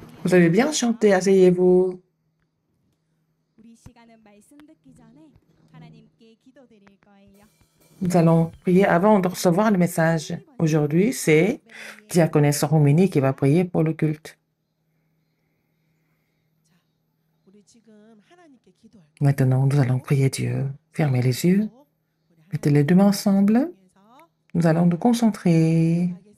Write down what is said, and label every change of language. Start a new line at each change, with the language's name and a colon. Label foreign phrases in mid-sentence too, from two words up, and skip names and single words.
French: Vous avez bien chanté, asseyez-vous.
Korean: 우리 시간은 말씀 듣기 전에 하나님께 기도드릴 거예요.
French: Nous allons prier avant de recevoir le message. Aujourd'hui, c'est Diaconesse Romini qui va prier pour le culte. Maintenant, nous allons prier Dieu. Fermez les yeux. Mettez les deux mains ensemble. Nous allons nous concentrer.